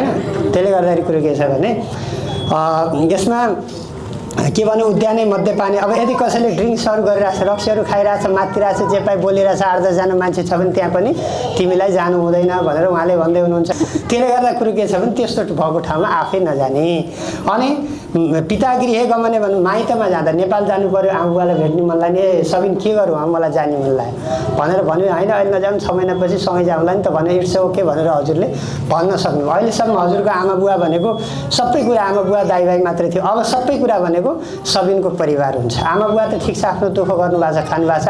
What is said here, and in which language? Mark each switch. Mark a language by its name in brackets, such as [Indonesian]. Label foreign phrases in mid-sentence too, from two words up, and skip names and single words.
[Nepali] त्यसले गर्दाखेरि कुरो के छ भने यसमा के भन्नु [Sanskrit] उद्याने मध्यपानी। [Nepali] अब यदि कसैले ड्रिङ्क्सहरू गरिरहेछ रक्सीहरू खाइरहेछ मातिरहेछ जे पाइ बोलिरहेछ 8-10जना मान्छे छ भने त्यहाँ पनि तिमीलाई जानु हुँदैन भनेर उहाँले भन्दै हुनुहुन्छ। त्यसले गर्दा कुरो के छ भने त्यस्तो भएको ठाउँमा आफै नजाने। अनि [Sanskrit] पिता गृहे गमने [Nepali] भन्नु माइतमा जाँदा नेपाल जानु पर्यो आमा बुवालाई भेट्ने मन लाग्ने सबिन के गरौँ मलाई जाने मन लाग्यो भनेर भन्यो होइन अहिले नजाउँ 6 महिनापछि सँगै जाउँला नि त भने [English] it's okay [Nepali] भनेर हजुरले भन्न सक्नु। अहिलेसम्म हजुरको आमा बुवा भनेको सबै कुरा आमा बुवा दाइ भाइ मात्रै थियो। अब सबै कुरा भनेको सबिनको परिवार हुन्छ। आमा बुवा त ठिक छ आफ्नो दुःख गर्नुभएको छ खानुभएको छ।